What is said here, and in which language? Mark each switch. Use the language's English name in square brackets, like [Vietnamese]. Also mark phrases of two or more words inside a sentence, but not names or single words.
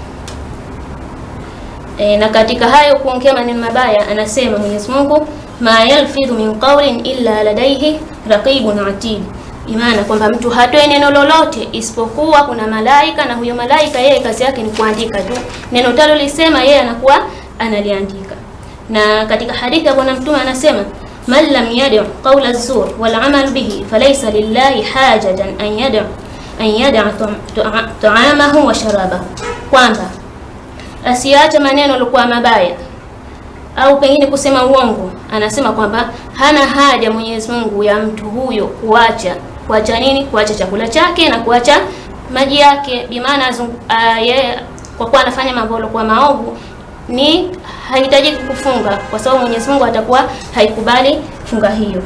[Swahili] Na katika hayo kuongea maneno mabaya, anasema Mwenyezi Mungu, [Arabic] ما يلفظ من قول إلا لديه رقيب عتيد, [Swahili] imana kwamba mtu hatoe neno lolote isipokuwa kuna malaika, na huyo malaika yeye kazi yake ni kuandika tu neno talo lisema, yeye anakuwa analiandika. Na katika hadithi ya Bwana Mtume anasema [Arabic] من لم يدع قول الزور والعمل به فليس لله حاجة أن يدع طعامه وشرابه, [Swahili] kwamba asiache maneno yaliokuwa mabaya au pengine kusema uongo. Anasema kwamba hana haja Mwenyezi Mungu ya mtu huyo kuacha nini? Kuacha chakula chake na kuacha maji yake. Bimaana yeye kwa kuwa anafanya mambo yaliokuwa maovu ni hahitaji kufunga, kwa sababu Mwenyezi Mungu atakuwa haikubali funga hiyo.